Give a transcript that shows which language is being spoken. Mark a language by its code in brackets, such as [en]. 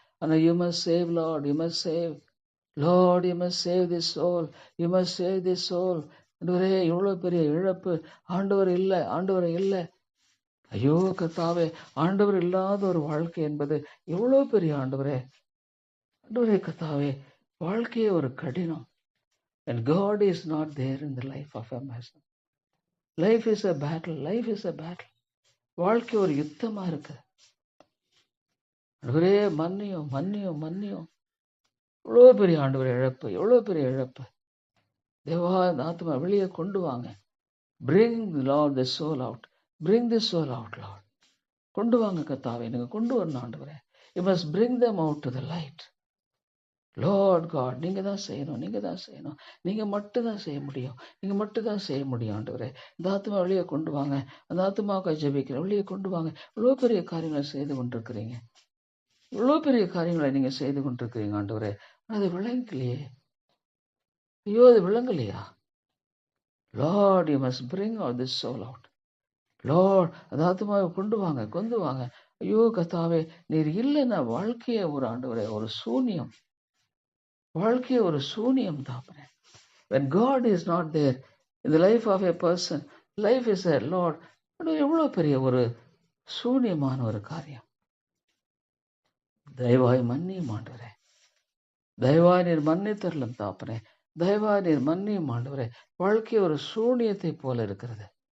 [ta] ஆனா [en] You must save Lord, you must save Lord, you must save this soul, you must save this soul. [ta] ஆண்டவரே எவ்வளவு பெரிய இழப்பு. ஆண்டவர் இல்லை, ஆண்டவர் இல்லை. ஐயோ கத்தாவே, ஆண்டவர் இல்லாத ஒரு வாழ்க்கை என்பது எவ்வளவு பெரிய ஆண்டவரே. ஆண்டவரே கத்தாவே, வாழ்க்கையே ஒரு கடினம். [en] And God is not there in the life of a person. Life is a battle, life is a battle. [ta] வாழ்க்கை ஒரு யுத்தமா இருக்கு. ஆண்டவரே மன்னியும் மன்னியும் மன்னியும். எவ்வளவு பெரிய ஆண்டவர் இழப்பு, எவ்வளவு பெரிய இழப்பு. தேவா இந்த ஆத்மா வெளியே கொண்டு வாங்க. [en] Bring Lord the soul out. Bring the soul out, Lord. [ta] கொண்டு வாங்க கத்தாவே, நீங்க கொண்டு வரணும் ஆண்டவரே. [en] You must bring them out to the light. [ta] Lord God, நீங்க தான் செய்யணும், நீங்க தான் செய்யணும். நீங்க மட்டும் தான் செய்ய முடியும், நீங்க மட்டும் தான் செய்ய முடியும் ஆண்டவரே. இந்த ஆத்மா வெளியே கொண்டு வாங்க. அந்த ஆத்மாவுக்கு ஜெபிக்கிறேன், வெளியே கொண்டு வாங்க. இவ்வளோ பெரிய காரியங்களை செய்து கொண்டிருக்கிறீங்க. இவ்வளோ பெரிய காரியங்களை நீங்க செய்து கொண்டிருக்கிறீங்க ஆண்டவரே. அது விளங்கலையே. ஐயோ, அது விளங்கலையா? [en] Lord, you must bring out this soul out. [ta] Lord, அந்த ஆத்துமாவை கொண்டு வாங்க. ஐயோ கர்த்தாவே, நீர் இல்லைன்னா வாழ்க்கையே ஒரு ஆண்டவரே ஒரு சூனியம். வாழ்க்கையே ஒரு சூனியம் தாப்பனே. [en] When God is not there in the life of a person, life is a Lord. [ta] எவ்வளோ பெரிய ஒரு சூனியமான ஒரு காரியம். தயவாய் மன்னியும் ஆண்டவரே. தயவாய் நீர் மன்னித்தரலும் தாப்பனே. தயவாய் நீர் மன்னியும் ஆண்டவரே. வாழ்க்கை ஒரு சூனியத்தை போல இருக்கிறது.